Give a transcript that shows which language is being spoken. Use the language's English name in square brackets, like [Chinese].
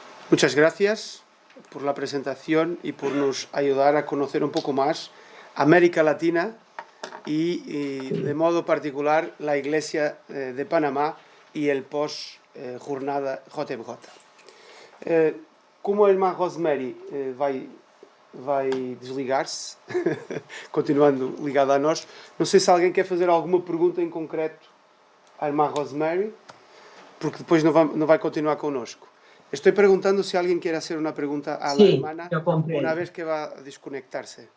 [Spanish] Muchas gracias por la presentación y por nos ayudar a conocer un poco más América Latina y de modo particular la Iglesia de Panamá y el post-jornada JMJ. [Portuguese] Como a irmã Rosemary vai desligar-se, continuando ligada a nós, não sei se alguém quer fazer alguma pergunta em concreto à irmã Rosemary, porque depois não vai continuar connosco. [Spanish] Estoy preguntando si alguien quiere hacer una pregunta a la hermana una vez que va a desconectarse.